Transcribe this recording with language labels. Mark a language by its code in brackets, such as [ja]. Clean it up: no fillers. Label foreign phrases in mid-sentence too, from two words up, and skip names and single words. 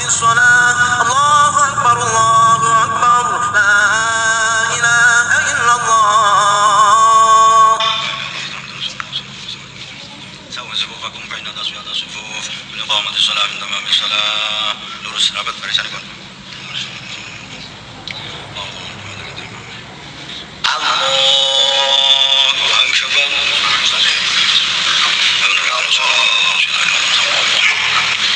[ar] الصلاة الله أكبر الله أكبر لا إله إلا الله. سووا صفوفكم بين الأصفاد الصفوف من إقامة الصلاة من تمام الصلاة [jv] lurus rapat barisanipun. [ar] الله أكبر.